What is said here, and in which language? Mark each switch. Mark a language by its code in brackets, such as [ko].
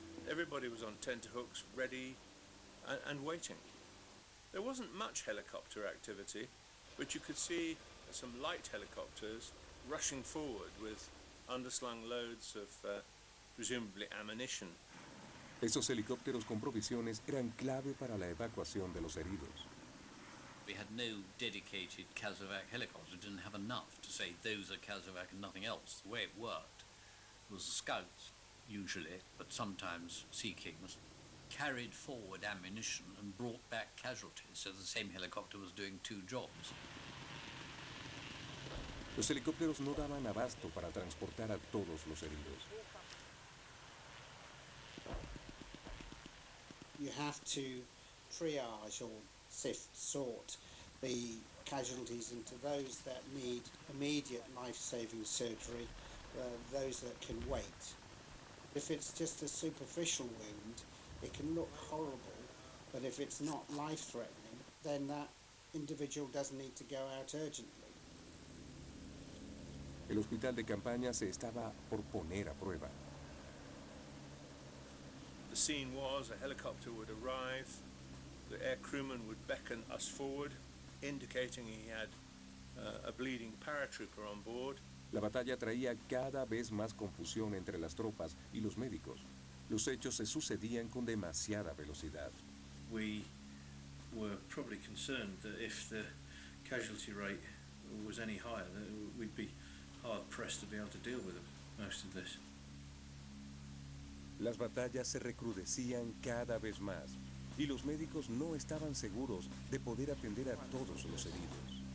[en] Everybody was on tenterhooks, ready and waiting. There wasn't much helicopter activity, but you could see some light helicopters rushing forward with underslung loads of presumably ammunition. [es] Esos helicópteros con provisiones eran clave para la evacuación de los heridos. [en] We had no dedicated Kazovac helicopters. We didn't have enough to say those are Kazovac and nothing else. The way it worked was the scouts, usually, but sometimes Sea Kings, carried forward ammunition and brought back casualties, so the same helicopter was doing two jobs. [es] Los helicópteros no daban abasto para transportar a todos los heridos. [en] You have to triage or sort the casualties into those that need immediate life-saving surgery, those that can wait. If it's just a superficial wound, it can look horrible, but if it's not life-threatening, then that individual doesn't need to go out urgently. [es] El hospital de campaña se estaba por poner a prueba. [en] The scene was a helicopter would arrive, the air crewman would beckon us forward, indicating he had a bleeding paratrooper on board. [es] La batalla traía cada vez más confusión entre las tropas y los médicos. Los hechos se sucedían con demasiada velocidad. [en] We were probably concerned that if the casualty rate was any higher, that we'd be hard pressed to be able to deal with most of this. [es] Las batallas se recrudecían cada vez más y los médicos no estaban seguros de poder atender a todos los heridos.